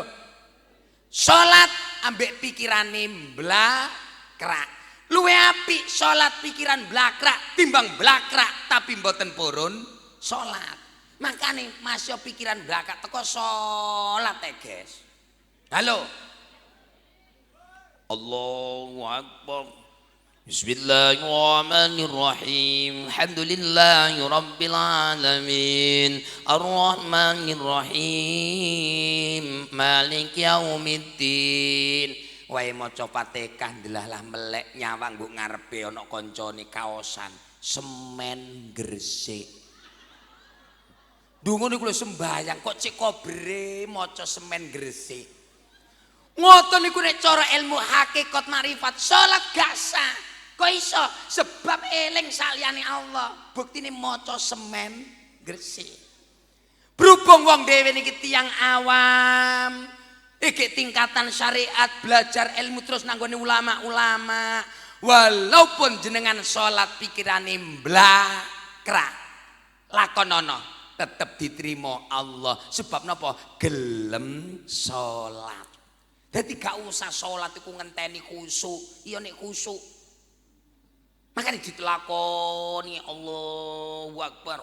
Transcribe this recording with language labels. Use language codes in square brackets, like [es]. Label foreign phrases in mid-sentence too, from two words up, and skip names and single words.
[jv] Salat ambek pikirane blakrak. Luwe apik salat pikiran blakrak timbang blakrak tapi mboten purun salat. Makane masih pikiran blakrak teko salat guys. Halo. [ar] الله أكبر. بسم الله الرحمن الرحيم. الحمد لله رب العالمين. الرحمن الرحيم. مالك يوم الدين. [jv] Wae maca Fatihah ndelalah melek nyawang mbok ngarepe ana kancane kaosan semen Gresik. Dungo niku lho sembayang kok cek kobre maca semen Gresik. Ngoten niku nek cara ilmu hakikat marifat salat gak sah. Kok iso? Sebab eling saliyane Allah. Buktine maca semen Gresik. Berhubung wong dhewe niki tiyang awam, iki tingkatan syariat, belajar ilmu terus nanggone ulama-ulama. Walaupun jenengan salat pikirane blakrak, lakonono tetep diterima Allah. Sebab napa? Gelem salat. Dadi gak usah salat iku ngenteni khusyuk. Iya nek khusyuk makane ditlakoni [ar] الله أكبر.